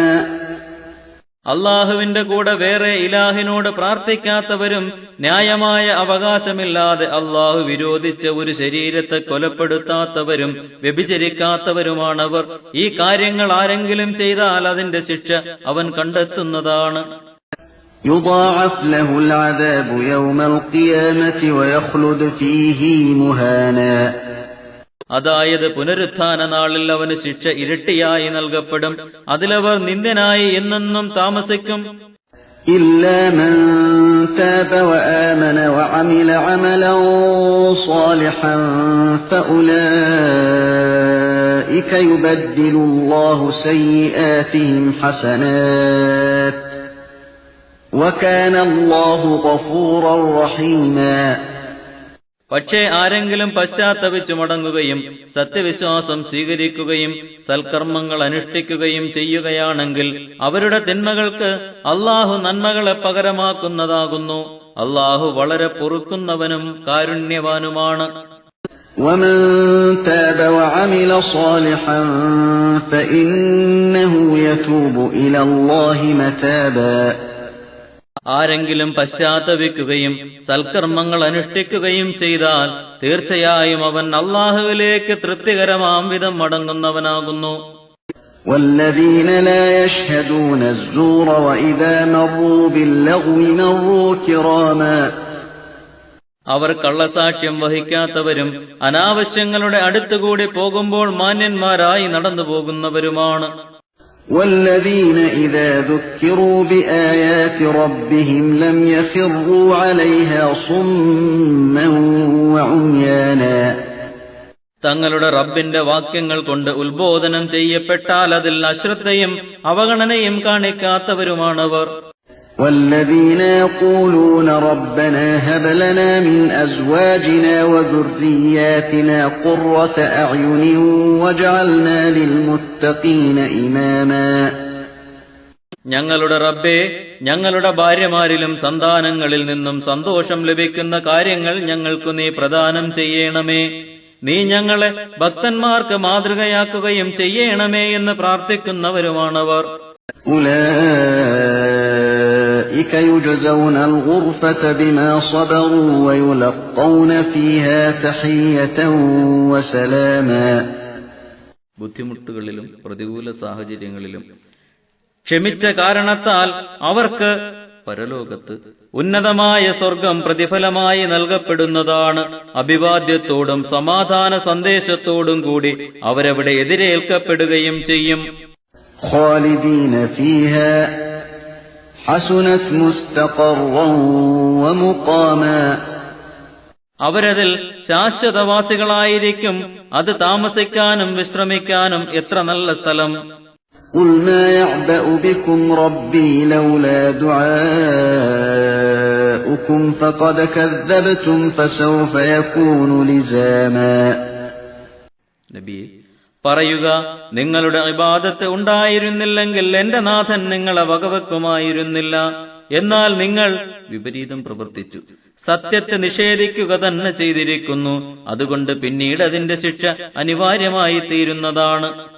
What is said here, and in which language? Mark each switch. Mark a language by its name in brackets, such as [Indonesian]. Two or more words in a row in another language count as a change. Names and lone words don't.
[Malayalam] അള്ളാഹുവിന്റെ കൂടെ വേറെ ഇലാഹിനോട് പ്രാർത്ഥിക്കാത്തവരും ന്യായമായ അവകാശമില്ലാതെ അള്ളാഹു വിരോധിച്ച ഒരു ശരീരത്തെ കൊലപ്പെടുത്താത്തവരും വ്യഭിചരിക്കാത്തവരുമാണവർ. ഈ കാര്യങ്ങൾ ആരെങ്കിലും ചെയ്താൽ അതിന്റെ ശിക്ഷ അവൻ കണ്ടെത്തുന്നതാണ്. [Arabic] يضاعف له العذاب يوم القيامة ويخلد فيه مهانا. [Malayalam] അതായത് പുനരുത്ഥാന നാളിൽ അവന് ശിക്ഷ ഇരട്ടിയായി നൽകപ്പെടും. അതിലവർ നിന്ദ്യനായി എന്നെന്നും താമസിക്കും. [Arabic] إلا من تاب وآمن وعمل عملا صالحا فأولئك يبدل الله سيئاتهم حسنات وكان الله غفورا رحيما. [Malayalam] പക്ഷേ ആരെങ്കിലും പശ്ചാത്തപിച്ചു മടങ്ങുകയും സത്യവിശ്വാസം സ്വീകരിക്കുകയും സൽക്കർമ്മങ്ങൾ അനുഷ്ഠിക്കുകയും ചെയ്യുകയാണെങ്കിൽ അവരുടെ തിന്മകൾക്ക് അള്ളാഹു നന്മകളെ പകരമാക്കുന്നതാകുന്നു. അല്ലാഹു വളരെ പൊറുക്കുന്നവനും കാരുണ്യവാനുമാണ്. [Arabic] ومن تاب وعمل صالحا فإنه يتوب إلى الله متابا. [Malayalam] ആരെങ്കിലും പശ്ചാത്തപിക്കുകയും സൽക്കർമ്മങ്ങൾ അനുഷ്ഠിക്കുകയും ചെയ്താൽ തീർച്ചയായും അവൻ അല്ലാഹുവിലേക്ക് തൃപ്തികരമാം വിധം മടങ്ങുന്നവനാകുന്നു. [Arabic] والذين لا يشهدون الزور وإذا مروا باللغو مروا كراما. [Malayalam] അവർ കള്ളസാക്ഷ്യം വഹിക്കാത്തവരും അനാവശ്യങ്ങളുടെ അടുത്തുകൂടി പോകുമ്പോൾ മാന്യന്മാരായി നടന്നു പോകുന്നവരുമാണ്. [Arabic] والذين إذا ذكروا بآيات ربهم لم يخروا عليها صما وعميانا. [Malayalam] തങ്ങളുടെ റബ്ബിന്റെ വാക്യങ്ങൾ കൊണ്ട് ഉത്ബോധനം ചെയ്യപ്പെട്ടാൽ അതിൽ അശ്രദ്ധയും അവഗണനയും കാണിക്കാത്തവരുമാണവർ. [Arabic] والذين يقولون ربنا هب لنا من أزواجنا وذرياتنا قرة أعين واجعلنا للمتقين إماما. [Malayalam] ഞങ്ങളുടെ റബ്ബേ, ഞങ്ങളുടെ ഭാര്യമാരിലും സന്താനങ്ങളിൽ നിന്നും സന്തോഷം ലഭിക്കുന്ന കാര്യങ്ങൾ ഞങ്ങൾക്കു നീ പ്രദാനം ചെയ്യണമേ. നീ ഞങ്ങളെ ഭക്തന്മാർക്ക് മാതൃകയാക്കുകയും ചെയ്യണമേ എന്ന് പ്രാർത്ഥിക്കുന്നവരുമാണവർ. [Arabic] أولئك يجزون الغرفة بما صبروا ويلقون فيها تحية وسلاما. [Malayalam] ബുദ്ധിമുട്ടുകളിലും പ്രതികൂല സാഹചര്യങ്ങളിലും ക്ഷമിച്ച കാരണത്താൽ അവർക്ക് പരലോകത്ത് ഉന്നതമായ സ്വർഗം പ്രതിഫലമായി നൽകപ്പെടുന്നതാണ്. അഭിവാദ്യത്തോടും സമാധാന സന്ദേശത്തോടും കൂടി അവരവിടെ എതിരേൽക്കപ്പെടുകയും ചെയ്യും. [Arabic] خالدين فيها حسنت مستقرا ومقاما. [Malayalam] അവരതിൽ ശാശ്വതവാസികളായിരിക്കും. അത് താമസിക്കാനും വിശ്രമിക്കാനും എത്ര നല്ല സ്ഥലം. [Arabic] قل ما يعبأ بكم ربي لولا دعاؤكم فقد كذبتم فسوف يكون لزاما. [Malayalam] നബിയെ പറയുക, നിങ്ങളുടെ ഇബാദത്ത് ഉണ്ടായിരുന്നില്ലെങ്കിൽ എന്റെ നാഥൻ നിങ്ങളെ വകവെക്കുമായിരുന്നില്ല. എന്നാൽ നിങ്ങൾ വിപരീതം പ്രവർത്തിച്ചു, സത്യത്തെ നിഷേധിക്കുക തന്നെ ചെയ്തിരിക്കുന്നു. അതുകൊണ്ട് പിന്നീട് അതിന്റെ ശിക്ഷ അനിവാര്യമായി തീരുന്നതാണ്.